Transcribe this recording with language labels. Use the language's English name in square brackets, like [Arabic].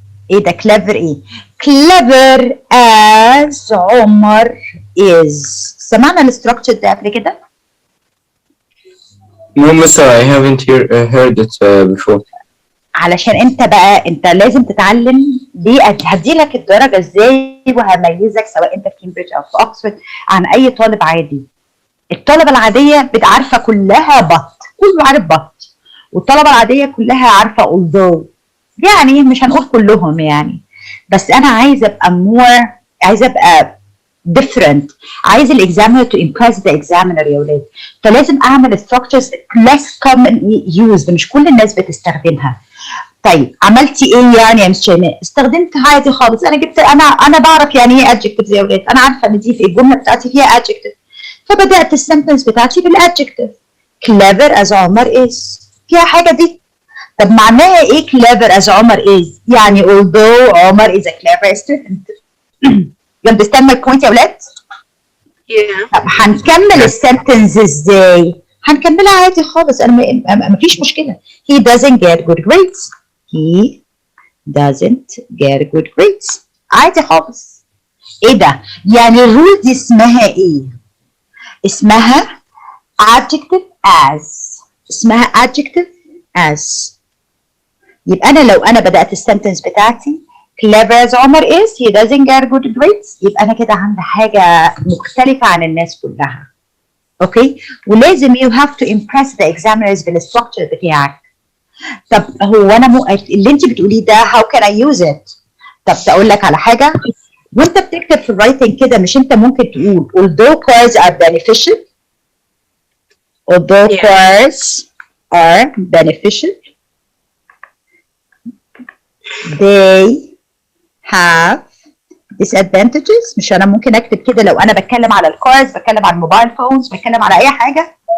[Arabic] ايه ده clever ايه؟ clever as عمر is. سمعنا الاستراكشر ده قبل كده؟ [English] No, mister, I haven't heard it before. [Arabic] علشان انت لازم تتعلم ليه. هديلك الدرجه ازاي وهميزك سواء انت في كامبريدج او في اوكسفورد عن اي طالب عادي. الطلبه العاديه عارفه كلها بط، كله عارف بط، والطلبه العاديه كلها عارفه although. يعني مش هنقول كلهم يعني، بس انا عايزه ابقى different. عايز الاكزامينر [English] to impress the examiner [Arabic] يا ولاد. فلازم اعمل [English] structures less common used، [Arabic] مش كل الناس بتستخدمها. طيب عملتي ايه يعني يا مس شيماء؟ استخدمت عادي خالص. انا جبت انا بعرف يعني ايه adjective يا ولاد. انا عارفه ان دي في الجمله بتاعتي فيها adjective، فبدات السنتنس بتاعتي بالادجكتيف. [English] clever as Omar is. [Arabic] فيها حاجه دي؟ طب معناها ايه clever as عمر is؟ يعني although عمر [English] is a clever student. you understand my point [Arabic] يا ولاد؟ [English] Yeah. [Arabic] طب هنكمل السنتنس ازاي؟ هنكملها عادي خالص. انا مفيش مشكله. [English] he doesn't get good grades. he doesn't get good grades. [Arabic] عادي خالص. ايه ده؟ يعني الرول دي اسمها ايه؟ اسمها adjective as. اسمها adjective as. يبقى انا لو انا بدات السنتنس بتاعتي [English] clever as Omar is he doesn't get good grades، [Arabic] يبقى انا كده عندي حاجه مختلفه عن الناس كلها. [English] Okay? ولازم you have to impress the examiners بالستراكشر بتاعك. [Arabic] طب هو انا اللي انت بتقوليه ده [English] how can I use it؟ [Arabic] طب اقول لك على حاجه. وانت بتكتب في الرايتنج كده مش انت ممكن تقول [English] although cars are beneficial. although cars are beneficial they have disadvantages. [Arabic] مش انا ممكن اكتب كده لو انا بتكلم على الكارز، بتكلم على الموبايل فونز، بتكلم على اي حاجه؟